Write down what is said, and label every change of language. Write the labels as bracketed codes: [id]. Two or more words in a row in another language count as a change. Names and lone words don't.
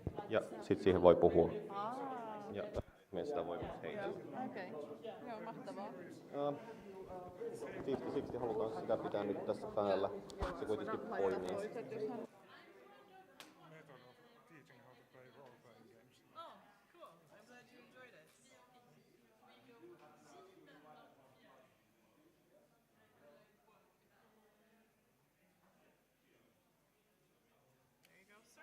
[fi] ja sitten siihen voi puhua. Aa, Ja me sitä voi myös heitellä. okei. Joo, mahtavaa. 50-60 halutaan sitä pitää nyt tässä päällä. Se kuitenkin poimii. Toiset, jos hän... [en] method of teaching how to play role-playing games. Oh, cool. I'm glad you enjoyed it. There you go, sir.